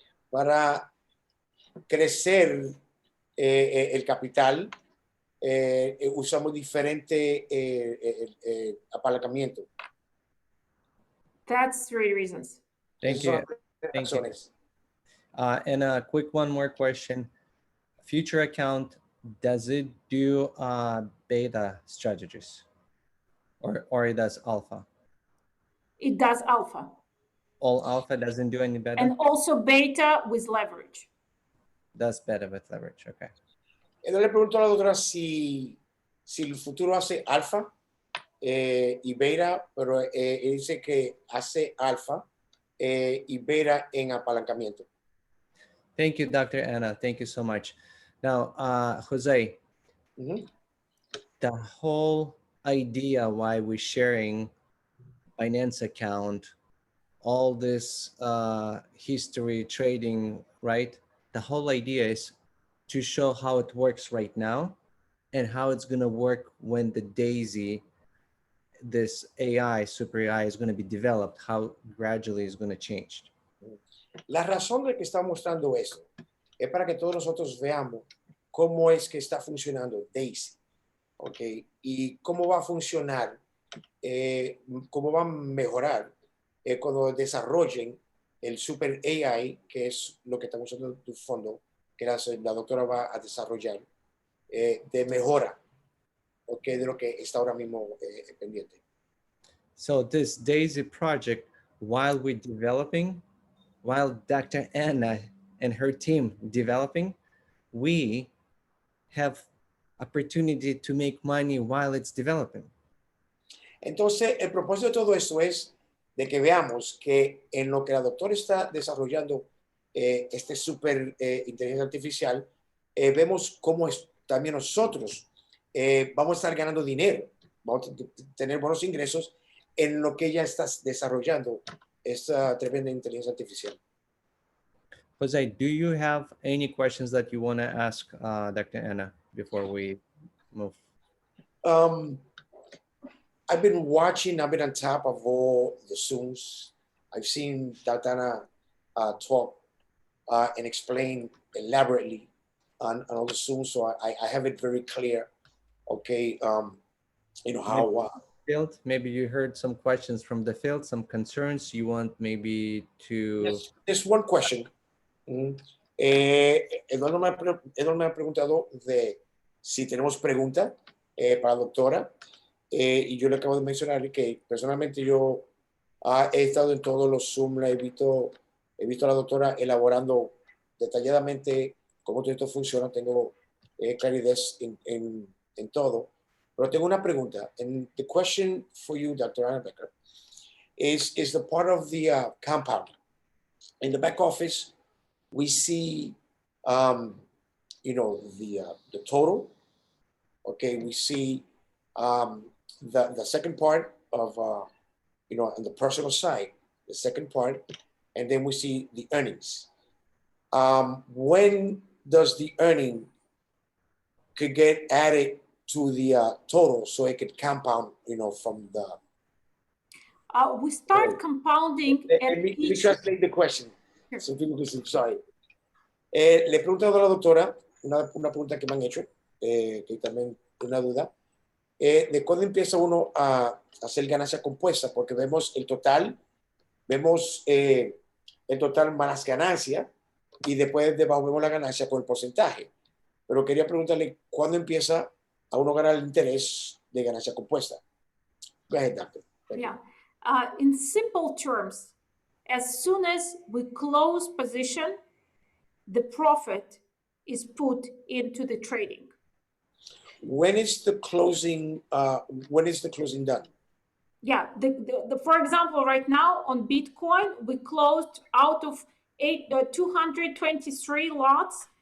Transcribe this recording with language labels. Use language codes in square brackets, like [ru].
[es] Para crecer el capital, usamos diferente apalancamiento. [en] That's 3 reasons. Thank you. Thank you. And a quick one more question. Future account, does it do beta strategies or it does alpha? It does alpha. All alpha doesn't do any beta? And also beta with leverage. Does beta with leverage, okay. [es] Le pregunto a la doctora si el futuro hace alfa y beta, pero dice que hace alfa y beta en apalancamiento. [en] Thank you, Dr. Anna. Thank you so much. Now, Jose, the whole idea why we're sharing Binance account, all this history trading, right? The whole idea is to show how it works right now and how it's going to work when the DAISY, this AI, super AI is going to be developed, how gradually it's going to change. [es] La razón de que está mostrando esto es para que todos nosotros veamos cómo es que está funcionando DAISY, ¿ok? Y cómo va a funcionar, cómo va a mejorar cuando desarrollen el super AI, que es lo que estamos usando en tu fondo, que la doctora va a desarrollar, de mejora, ¿ok? De lo que está ahora mismo pendiente. [en] So this DAISY project, while we're developing, while Dr. Anna and her team developing, we have opportunity to make money while it's developing. [es] Entonces, el propósito de todo esto es de que veamos que en lo que la doctora está desarrollando este super inteligencia artificial, vemos cómo también nosotros vamos a estar ganando dinero, vamos a tener buenos ingresos en lo que ella está desarrollando esta tremenda inteligencia artificial. [en] Jose, do you have any questions that you want to ask Dr. Anna before we move? I've been on top of all the Zooms. I've seen Dr. Anna talk and explain elaborately on all the Zooms, so I have it very clear. Okay, you know how. Field, maybe you heard some questions from the field, some concerns you want maybe to. Yes, there's one question. [es] Eduardo me ha preguntado de si tenemos pregunta para la doctora. Y yo le acabo de mencionar que personalmente yo he estado en todos los Zoom, he visto a la doctora elaborando detalladamente cómo todo esto funciona, tengo claridad en todo, pero tengo una pregunta. [en] And the question for you, Dr. Anna Becker, is the part of the compound. In the back office, we see, you know, the total. Okay, we see The second part of, you know, on the personal side, the second part, and then we see the earnings. When does the earning could get added to the total so it could compound, you know, from the... We start compounding at Let me each... translate the question. Sure. So people can see, sorry. [es] Le he preguntado a la doctora una pregunta que me han hecho, que también una duda, de cuándo empieza uno a hacer ganancia compuesta, porque vemos el total más las ganancias y después debajo vemos la ganancia con el porcentaje. Pero quería preguntarle cuándo empieza a uno ganar el interés de ganancia compuesta. [en] Go ahead, doctor. Yeah. In simple terms, as soon as we close position, the profit is put into the trading. When is the closing done? Yeah, for example, right now on Bitcoin, we closed out of 223 lots.